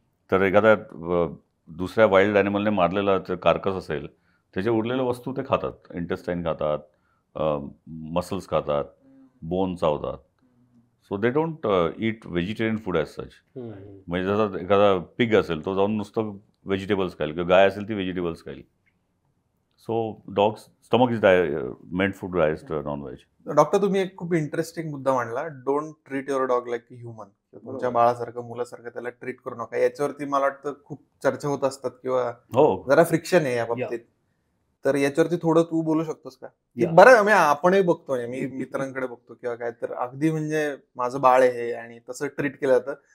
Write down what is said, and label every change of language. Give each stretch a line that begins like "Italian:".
Marathi: तर एखाद्या दुसऱ्या वाईल्ड ॲनिमलने मारलेला कार्कस असेल, त्याच्या उरलेल्या वस्तू ते खातात. इंटेस्टाईन खातात, मसल्स खातात, बोन चावतात.
English: So they don't eat vegetarian food as such.
Marathi: म्हणजे जसं एखादा पिग असेल तो जाऊन नुसतं व्हेजिटेबल्स खाईल, किंवा गाय असेल ती व्हेजिटेबल्स खाईल.
English: So dogs stomach is meant food digest non veg.
Marathi: Doctor, तुम्ही एक खूप इंटरेस्टिंग मुद्दा मांडला,
English: Don't treat your dog like human.
Marathi: तुमच्या बाळासारखं, मुलासारखं त्याला ट्रीट करू नका. याच्यावरती मला वाटतं खूप चर्चा होत असतात किंवा जरा फ्रिक्शन आहे या बाबतीत. तर याच्यावरती थोडं तू बोलू शकतोस का? बरं, आपणही बघतोय, मी मित्रांकडे बघतो किंवा काय, तर अगदी म्हणजे माझं बाळ आहे आणि तसं ट्रीट केलं जातं.